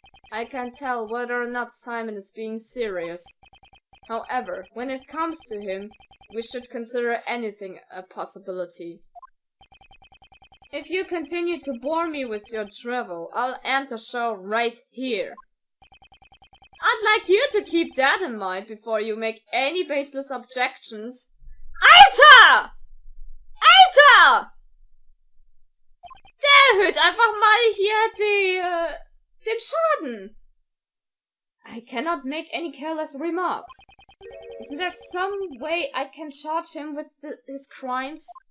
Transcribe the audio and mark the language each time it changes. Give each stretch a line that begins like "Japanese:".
English: I can't tell whether or not Simon is being serious. However, when it comes to him, we should consider anything a possibility. If you continue to bore me with your drivel, I'll end the show right here. I'd like you to keep that in mind before you make any baseless objections.
German: Alter! Alter! Der erhöht einfach mal hier den Schaden.
English: I cannot make any careless remarks. Isn't there some way I can charge him with his crimes?